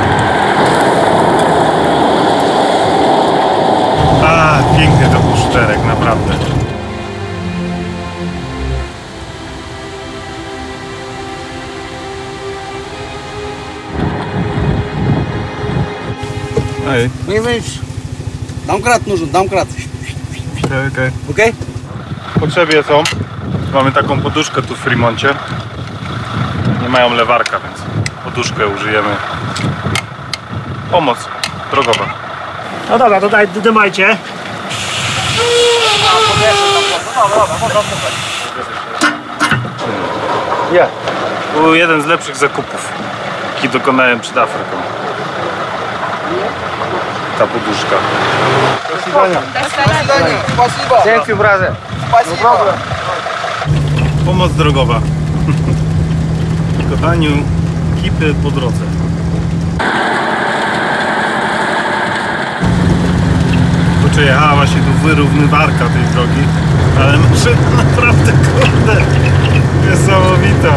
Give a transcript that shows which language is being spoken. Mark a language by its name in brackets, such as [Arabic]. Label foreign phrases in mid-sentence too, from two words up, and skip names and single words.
[Polish] A, piękny to był szczerek, naprawdę. Ej, [Russian] Не видишь? Домкрат нужен, домкрат. [Polish] okej. [Russian] Окей? [Polish] W potrzebie są. Mamy taką poduszkę tu w Fremoncie. Nie mają lewarka, więc poduszkę użyjemy. Pomoc drogowa. No dobra, to dymajcie. Ja. Był jeden z lepszych zakupów, jaki dokonałem przed Afryką. Ta poduszka. [Russian] Спасибо. [English] Thank you, brother. [Russian] Спасибо. [Polish] Pomoc drogowa. W Kodaniu kipy po drodze. Przejechała się tu wyrównywarka tej drogi, ale maszyna naprawdę kurde niesamowita.